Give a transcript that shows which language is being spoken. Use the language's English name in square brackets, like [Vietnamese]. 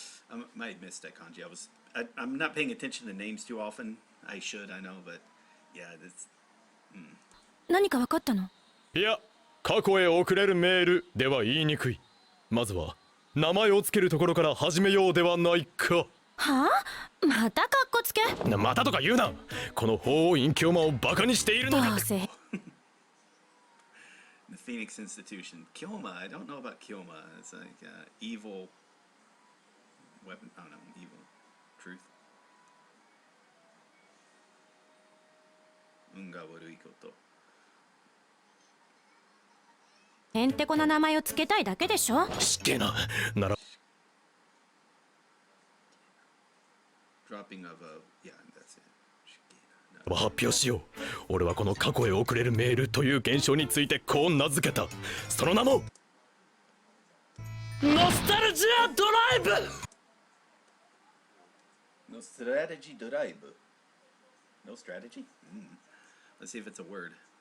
[English] I might have missed that kanji. I'm not paying attention to names too often. I should, I know, but yeah, that's. [Japanese] 何か分かったの？いや、過去へ送れるメールでは言いにくい。まずは名前をつけるところから始めようではないか。はあ？またカッコつけ？またとか言うな。この法王院教魔をバカにしているのだ。どうせ。 [English] The Phoenix Institution. Kyoma. I don't know about Kyoma. It's like evil weapon. I don't know. Evil truth. [Japanese] 運が悪いこと。へんてこな名前をつけたいだけでしょ。しっけえな。なら。 [English] Dropping of a yeah, that's it. [Japanese] 発表しよう。俺はこの過去へ送れるメールという現象についてこう名付けた。その名もノスタルジアドライブ。 [English] No strategy drive. No strategy? Let's see if it's a word.